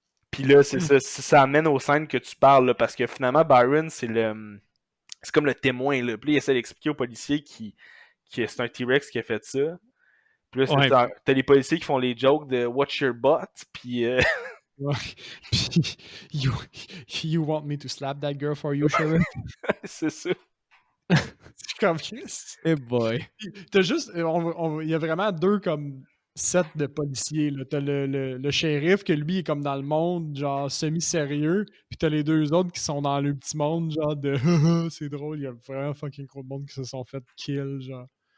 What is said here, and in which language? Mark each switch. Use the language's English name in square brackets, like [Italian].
[French] Puis là, c'est ça amène aux scènes que tu parles, là, parce que finalement, Byron, c'est comme le témoin, là. Puis là, il essaie d'expliquer aux policiers que c'est un T-Rex qui a fait ça. Puis là, Ouais. t'as les policiers qui font les jokes de « [English] Watch your butt [French] », puis... Ouais. [English] Puis, you want me to slap that girl for you, Sheriff? [French] c'est ça. C'est comme... [English] Hey boy. [French] T'as juste... Il y a vraiment deux comme sets de policiers. Là. T'as le shérif que lui est comme dans le monde, genre semi-sérieux. Puis t'as les deux autres qui sont dans le petit monde, genre de c'est drôle, il y a vraiment fucking trop de monde qui se sont fait kill, genre.